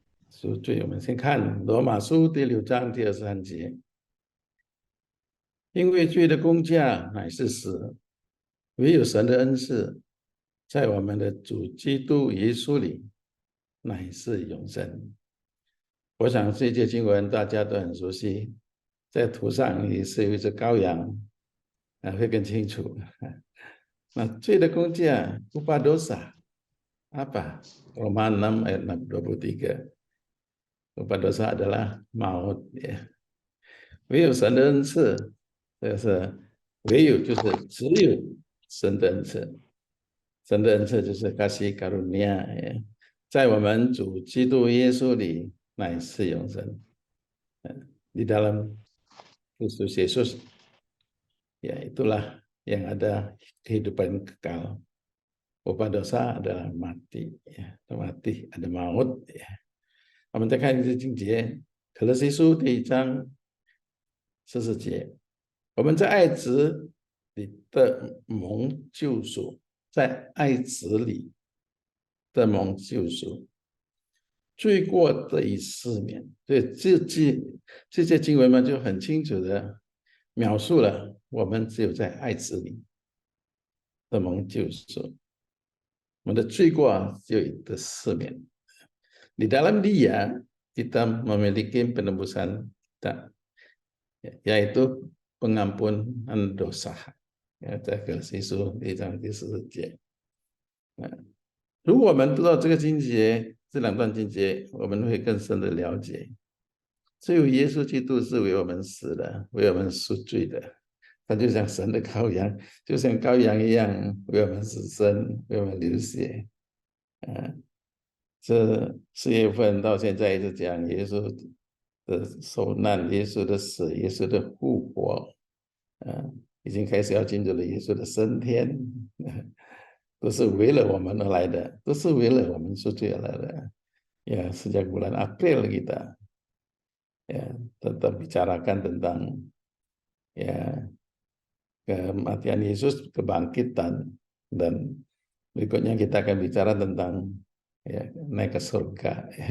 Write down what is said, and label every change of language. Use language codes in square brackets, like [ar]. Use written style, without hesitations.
[zh] 赎罪，我们先看罗马书第6章第23节，因为罪的工价乃是死，唯有神的恩赐，在我们的主基督耶稣里，乃是永生。我想这节经文大家都很熟悉，在图上也是有一只羔羊，会更清楚。那罪的工价 [id] upah dosa apa? Roma 6 ayat 23. Upah dosa adalah maut, ya. [zh] 唯有神的恩赐，这个是唯有就是只有神的恩赐，神的恩赐就是 [id] kasih karunia， [zh] 在我们主基督耶稣里乃是永生。 [id] Di dalam Kristus Yesus, ya itulah yang ada kehidupan kekal. Upah dosa adalah mati, ya, mati ada maut, ya. [zh] 我们再看一次经节，可乐西书第1章14节，我们在爱子里的蒙救赎，在爱子里的蒙救赎，罪过得以赦免。所以这些经文嘛，就很清楚的描述了我们只有在爱子里的蒙救赎，我们的罪过就得赦免。 [id] Di dalam Dia kita memiliki penebusan kita, yaitu pengampunan dosa. [zh] 在格西书1章第40节。如果我们知道这个经节，这2段经节，我们会更深的了解，只有耶稣基督是为我们死的，为我们赎罪的。他就像神的羔羊，就像羔羊一样，为我们死生，为我们流血。这4月份到现在一直讲耶稣的受难，耶稣的死，耶稣的复活，已经开始要进入了耶稣的升天，都是为了我们而来的，都是为了我们赎罪而来的。 [id] Ya, sejak bulan April kita ya tetap bicarakan tentang ya kematian Yesus, kebangkitan, dan berikutnya kita akan bicara tentang ya naik ke surga.